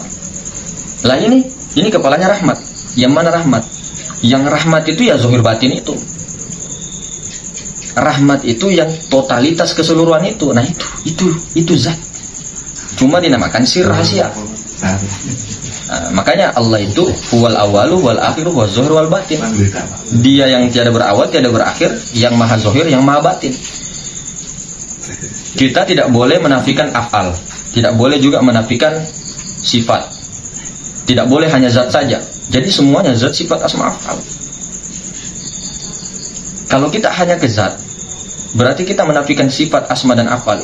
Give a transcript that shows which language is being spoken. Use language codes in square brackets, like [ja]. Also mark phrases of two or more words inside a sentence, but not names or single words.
[id] Lah ini kepalanya rahmat. Yang mana rahmat? Yang rahmat itu ya zahir batin itu. Rahmat itu yang totalitas keseluruhan itu. Nah, itu zat. Cuma dinamakan sir rahasia. Nah, makanya Allah itu [ar] هو الأول والآخر والظاهر والباطن. [id] Dia yang tiada berawal, tiada berakhir, yang maha zahir, yang maha batin. Kita tidak boleh menafikan af'al. Tidak boleh juga menafikan sifat. Tidak boleh hanya zat saja. Jadi semuanya zat, sifat, asma, af'al. Kalau kita hanya ke zat, berarti kita menafikan sifat, asma, dan af'al.